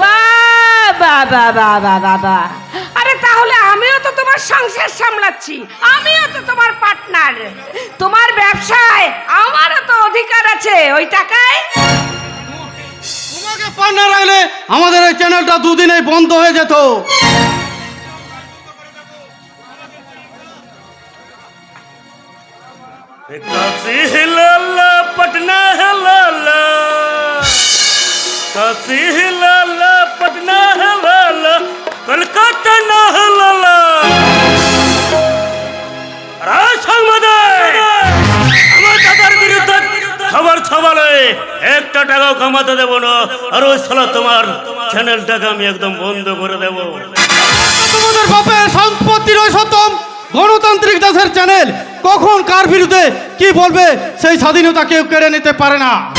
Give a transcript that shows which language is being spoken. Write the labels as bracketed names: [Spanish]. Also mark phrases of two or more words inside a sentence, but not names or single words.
[Bangla] বাবা, আরে তাহলে আমিও তো তোমার সংসার সামলাচ্ছি, আমিও তো তোমার পার্টনার। তোমার ব্যবসায় আমারও তো অধিকার আছে ওই টাকায়। তোমাকে পার্টনার রাখলে আমাদের এই চ্যানেলটা 2 দিনেই বন্ধ হয়ে যেত। [Bhojpuri] काशी हिलाला पटना हिलाला, काशी हिलाला पटना हिलाला, कलकत्ता ना हिलाला। [Bangla] আমার দাদার বিরুদ্ধে খবর ছবালে একটা টাকাও কামাতে দেবো না, আর ওই সালা তোমার চ্যানেলটাকে আমি একদম বন্ধ করে দেবো। তোমাদের বাপের সম্পত্তির ওই সতম গণতান্ত্রিক দেশের চ্যানেল কখন কার বিরুদ্ধে কি বলবে সেই স্বাধীনতা কেউ কেড়ে নিতে পারে না।